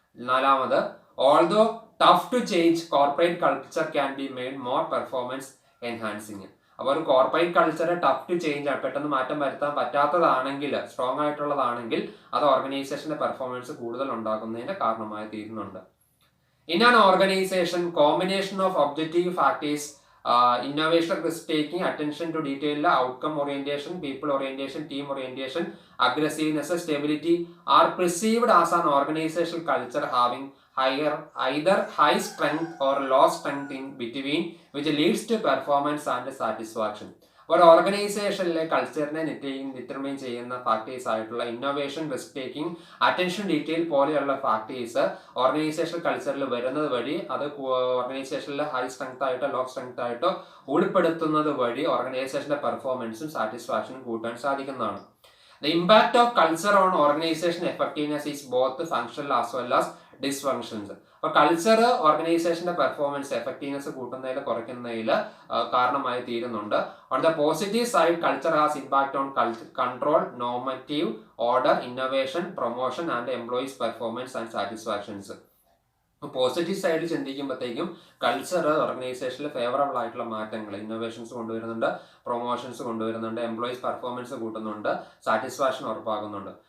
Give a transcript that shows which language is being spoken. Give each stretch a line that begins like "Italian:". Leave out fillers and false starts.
English: നാലാമത്, although tough to change corporate culture can be made more performance enhancing.
Malayalam: അപ്പോൾ ഒരു corporate culture tough to change ആണ്, പെട്ടെന്ന് മാറ്റം വരുത്താൻ പറ്റാത്തതാണെങ്കിൽ, സ്ട്രോങ് ആയിട്ടുള്ളതാണെങ്കിൽ അത് ഓർഗനൈസേഷന്റെ പെർഫോമൻസ് കൂടുതൽ ഉണ്ടാക്കുന്നതിന് കാരണമായി തീരുന്നുണ്ട്.
English: In an organisation, combination of objective factors, innovation, risk taking, attention to detail, outcome orientation, people orientation, team orientation, aggressiveness, stability are perceived as an organizational culture having either high strength or low strength in between, which leads to performance and satisfaction.
Malayalam: ഒരു ഓർഗനൈസേഷനിലെ കൾച്ചറിനെ determine ചെയ്യുന്ന factors ആയിട്ടുള്ള innovation, risk taking, attention detail പോലെയുള്ള factors organisation കൾച്ചറിൽ വരുന്നത് വഴി അത് ഓർഗനൈസേഷനിൽ ഹൈ സ്ട്രെങ്ത് ആയിട്ടോ ലോ സ്ട്രെങ്ത് ആയിട്ടോ ഉൾപ്പെടുത്തുന്നത് വഴി ഓർഗനൈസേഷന്റെ പെർഫോമൻസും സാറ്റിസ്ഫാക്ഷനും കൂട്ടാൻ സാധിക്കുന്നതാണ്.
English: The impact of culture on organization effectiveness is both functional as well as dysfunctions.
Malayalam: അപ്പോൾ കൾച്ചർ ഓർഗനൈസേഷന്റെ പെർഫോമൻസ് എഫക്റ്റീവ്നെസ് കൂട്ടുന്നതിൽ കുറയ്ക്കുന്നതിൽ കാരണമായി തീരുന്നുണ്ട്.
English: On the positive side, culture has impact on control, normative, order, innovation, promotion and employees performance and satisfactions.
Malayalam: Positive സൈഡിൽ ചിന്തിക്കുമ്പോഴത്തേക്കും culture ഓർഗനൈസേഷനിൽ favourable ആയിട്ടുള്ള മാറ്റങ്ങൾ, innovations കൊണ്ടുവരുന്നുണ്ട്, promotions കൊണ്ടുവരുന്നുണ്ട്, employees performance കൂട്ടുന്നുണ്ട്, satisfaction ഉറപ്പാക്കുന്നുണ്ട്.